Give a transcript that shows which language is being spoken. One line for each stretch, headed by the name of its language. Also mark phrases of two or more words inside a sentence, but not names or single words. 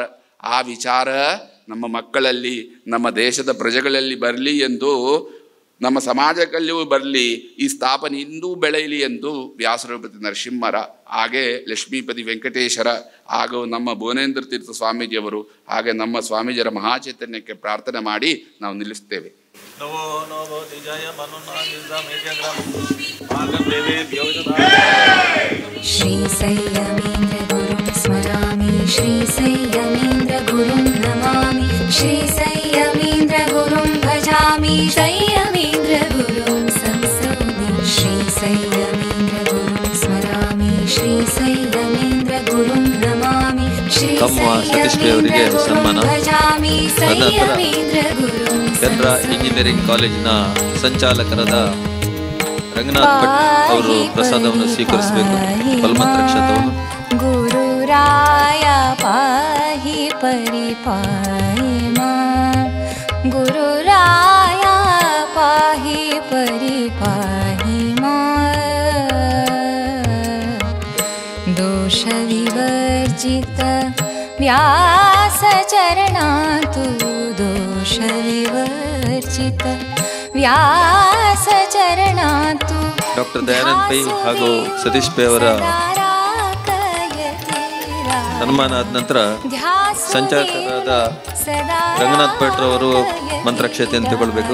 Kannada: ಆ ವಿಚಾರ ನಮ್ಮ ಮಕ್ಕಳಲ್ಲಿ ನಮ್ಮ ದೇಶದ ಪ್ರಜೆಗಳಲ್ಲಿ ಬರಲಿ ಎಂದು, ನಮ್ಮ ಸಮಾಜಕ್ಕಲ್ಲಿಯೂ ಬರಲಿ, ಈ ಸ್ಥಾಪನೆ ಇಂದೂ ಬೆಳೆಯಲಿ ಎಂದು ವ್ಯಾಸರೂಪತಿ ನರಸಿಂಹರ, ಹಾಗೆ ಲಕ್ಷ್ಮೀಪತಿ ವೆಂಕಟೇಶ್ವರ, ಹಾಗೂ ನಮ್ಮ ಭುವನೇಂದ್ರ ತೀರ್ಥ ಸ್ವಾಮೀಜಿಯವರು, ಹಾಗೆ ನಮ್ಮ ಸ್ವಾಮೀಜಿಯರ ಮಹಾಚೈತನ್ಯಕ್ಕೆ ಪ್ರಾರ್ಥನೆ ಮಾಡಿ ನಾವು ನಿಲ್ಲಿಸ್ತೇವೆ.
Sanskrit: ಶ್ರೀ ಸಂಯಮೇಂದ್ರ ಗುರುಂ ಸ್ಮರಾಮಿ, ಶ್ರೀ ಸಂಯಮೇಂದ್ರ ಗುರುಂ ನಮಾಮಿ, ಶ್ರೀ ಸಂಯಮೇಂದ್ರ ಗುರುಂ ಭಜಾಮಿ, ಸಂಯಮೇಂದ್ರ ಗುರುಂ ಸಂಸ್ಮರಾಮಿ, ಶ್ರೀ ಸಂಯಮೇಂದ್ರ ಗುರುಂ ಸ್ಮರಾಮಿ, ಶ್ರೀ ಸಂಯಮೇಂದ್ರ ಗುರುಂ ನಮಾಮಿ, ಶ್ರೀ
Kannada: ಅವರಿಗೆ ಸನ್ಮಾನ. ಕೇಂದ್ರ
English: engineering college
Kannada: ಸಂಚಾಲಕರಾದ ರಂಗನಾಥ್ ಭಟ್ ಅವರು ಪ್ರಸಾದವನ್ನು ಸ್ವೀಕರಿಸಬೇಕು. ಫಲಮಂತ್ರ ಕ್ಷೇತ್ರವನ್ನು.
Sanskrit: ಗುರುರಾಯ ಪಾಹಿ ಪರಿಪಾಹಿ ಮಾ, ಗುರುರಾಯ ಪಾಹಿ ಪರಿಪಾಹಿ ಮಾ, ದೋಷ ವಿವರ್ಜಿತ ವ್ಯಾಸ ಚರಣಾತು, ದೋಷ ವಿವರ್ಜಿತ ವ್ಯಾಸ ಚರಣಾತು.
Kannada: ಡಾಕ್ಟರ್ ದಯಾನಂದ್ ಪೈ ಹಾಗೂ ಸತೀಶ್ ಪೈ ಅವರ ಸನ್ಮಾನ ಆದ ನಂತರ ಸಂಚಾಲಕರಾದ ರಂಗನಾಥ್ ಭಟ್ ಅವರು ಮಂತ್ರಕ್ಷತೆಯನ್ನು ತಗೊಳ್ಬೇಕು.